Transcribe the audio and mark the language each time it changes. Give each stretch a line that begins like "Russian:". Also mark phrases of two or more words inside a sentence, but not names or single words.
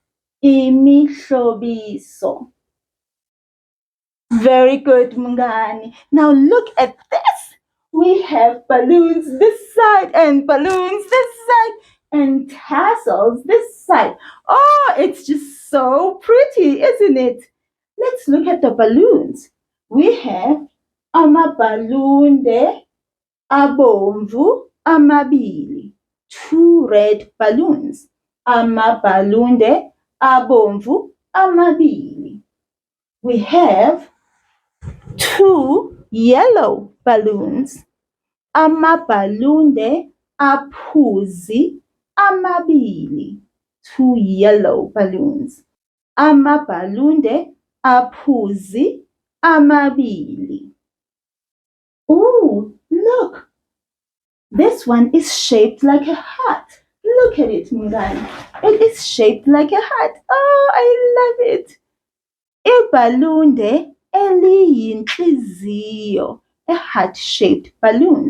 English: Imihlobiso. Very good, Mngani. Now look at this. We have balloons this side and balloons this side and tassels this side. Oh, it's just so pretty, isn't it? Let's look at the balloons. we have
Zulu: amabhalunde abomvu amabili.
English: 2 red balloons.
Zulu: Amabhalunde abomvu amabili.
English: We have 2 yellow balloons.
Zulu: Amabhalunde aphuzi amabili.
English: 2 yellow balloons.
Zulu: Amabhalunde aphuzi amabili.
English: Ooh, look. This one is shaped like a heart. Look at it, Mngani. It is shaped like a heart. Oh, I love it.
Zulu: Ibhalunde eliyinhliziyo,
English: a heart-shaped balloon.